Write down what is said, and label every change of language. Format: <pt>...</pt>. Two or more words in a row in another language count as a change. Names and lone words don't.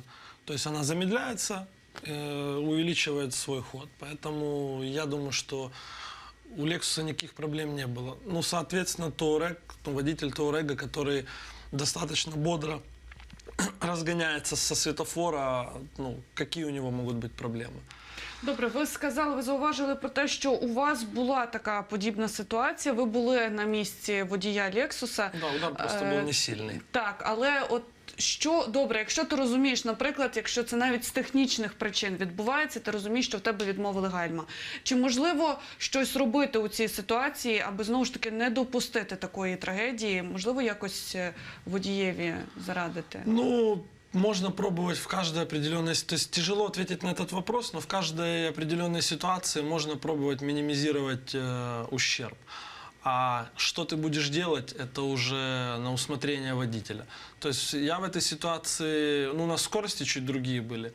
<ru>То есть она замедляется, увеличивает свой ход. Поэтому я думаю, что у Lexus никаких проблем не было. Ну, соответственно, Touareg, водитель Touareg, который достаточно бодро разгоняется со светофора, ну, какие у него могут быть проблемы?</ru> <uk>Добре, ви сказали, ви зауважили про те, що у вас була така подібна ситуація. Ви були на місці водія Лексуса. Да, удар просто був не сильний. Так, але от що добре, якщо ти розумієш, наприклад, якщо це навіть з технічних причин відбувається, ти розумієш, що в тебе відмовили гальма. Чи можливо щось робити у цій ситуації, аби знову ж таки не допустити такої трагедії? Можливо, якось водієві зарадити? Ну,</uk> <ru>можно пробовать в каждой определенной... То есть тяжело ответить на этот вопрос, но в каждой определенной ситуации можно пробовать минимизировать ущерб. А что ты будешь делать, это уже на усмотрение водителя. То есть я в этой ситуации... Ну, у нас скорости чуть другие были.</ru>